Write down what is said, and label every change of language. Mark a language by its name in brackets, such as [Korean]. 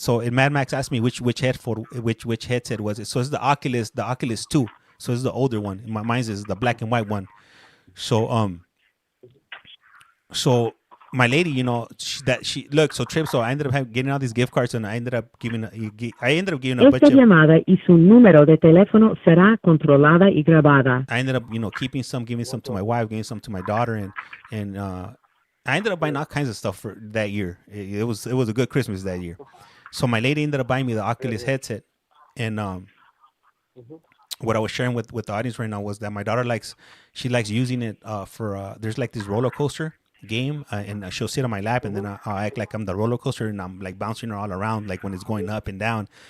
[English] So Mad Max asked me which headset was it. So it's the Oculus 2. So it's the older one. Mine's is the black and white one. So so my lady, so Trip. So I ended up getting all these gift cards, and I ended up giving a bunch [Spanish] Esta [English] of. [Spanish] llamada y su número de teléfono será controlada y grabada. [English] I ended up, keeping some, giving some to my wife, giving some to my daughter, and I ended up buying all kinds of stuff for that year. It was a good Christmas that year. So my lady ended up buying me the Oculus headset, and what I was sharing with the audience right now was that my daughter likes using it for there's like this roller coaster game, and she'll sit on my lap, and then I'll act like I'm the roller coaster, and I'm like bouncing her all around, like when it's going up and down.